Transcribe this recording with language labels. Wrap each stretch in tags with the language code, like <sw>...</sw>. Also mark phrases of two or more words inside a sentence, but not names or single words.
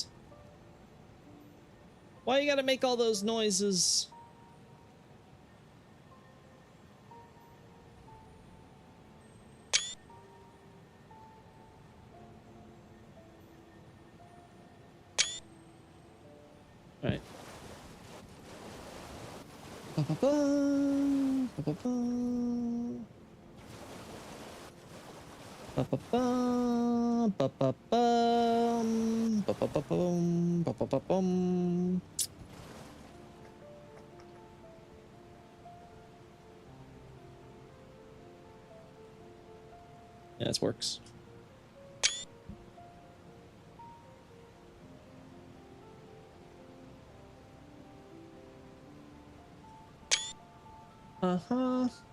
<en>Why you gotta make all those noises? All right. Ba-ba-ba, ba-ba-ba. Ba-ba-bum, ba-ba-bum, ba-ba-ba-bum, ba-ba-ba-bum. Yeah, this works. Uh-huh.</en>